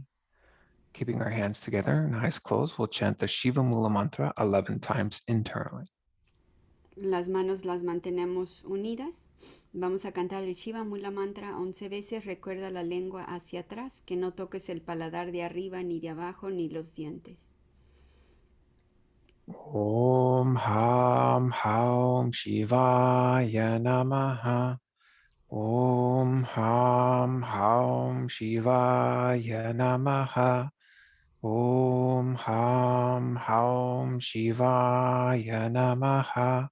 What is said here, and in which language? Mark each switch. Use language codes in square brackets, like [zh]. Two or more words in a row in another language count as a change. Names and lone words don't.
[en] Keeping our hands together and eyes closed, we'll chant the Shiva Mula mantra 11 times internally. [es] Las manos las mantenemos unidas. Vamos a cantar el Shiva Mula Mantra 11 veces. Recuerda la lengua hacia atrás, que no toques el paladar de arriba, ni de abajo, ni los dientes. [sa] ॐ हं हौं शिवाय नमः. ॐ हं हौं शिवाय नमः. ॐ हं हौं शिवाय नमः.